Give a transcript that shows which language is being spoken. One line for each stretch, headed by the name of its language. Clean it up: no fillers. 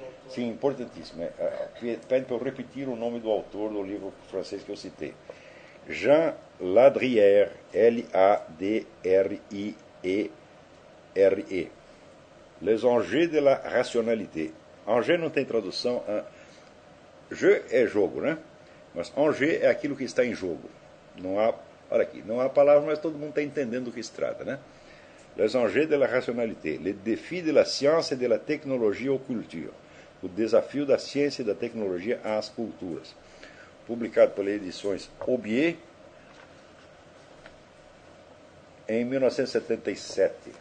Portuguese: Sim, importantíssimo. Pede para eu repetir o nome do autor do livro francês que eu citei. Jean Ladrière, Ladrière.
French: Les enjeux de la rationalité.
Portuguese: Enjeux não tem tradução. Jeu é jogo, né? Mas enjeu é aquilo que está em jogo. Não há, olha aqui, não há palavra, mas todo mundo está entendendo o que se trata, né?
French: Les enjeux de la rationalité. Les défis de la science et de la technologie aux cultures.
Portuguese: O desafio da ciência e da tecnologia às culturas. Publicado pela Edições Aubier em 1977.